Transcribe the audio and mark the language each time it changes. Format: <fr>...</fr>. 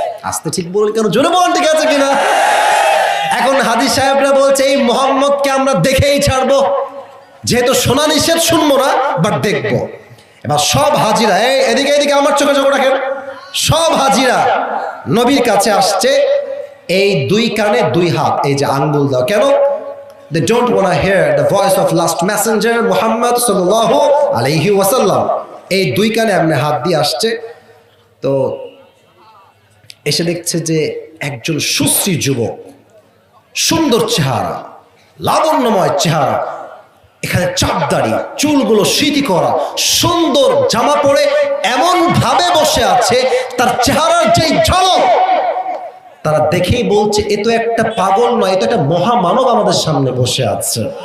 <bn>আস্তে ঠিক বলুন, কেন জোরে বলেন, ঠিক আছে কিনা? এখন হাজী সাহেবরা বলছে, এই মোহাম্মদকে আমরা দেখেই ছাড়বো, যেহেতু শোনা নিষেধ, শুনবো না, বাট দেখবো। এবার সব হাজিরা, এই এদিকে এদিকে আমার চোখে চোখ রাখেন, সব হাজিরা নবীর কাছে আসছে, এই 2 কানে 2 হাত, এই যে আঙ্গুল দাও। কেন?</bn> <en>They don't want to hear the voice of last messenger Muhammad</en> <ar>sallallahu alayhi wasallam.</ar> <bn>এই 2 কানে এমনি হাত দিয়ে আসছে। তো এসে দেখছে যে একজন সুশ্রী যুবক, সুন্দর চেহারা, লাবণ্যময় চেহারা, এখানে চাপদাড়ি, চুলগুলো সিঁথি করা, সুন্দর জামা পরে এমন ভাবে বসে আছে, তার চেহারার যেই ঝলক তারা দেখেই বলছে এ তো একটা পাগল নয়, এ তো একটা মহামানব আমাদের সামনে বসে আছে।</bn>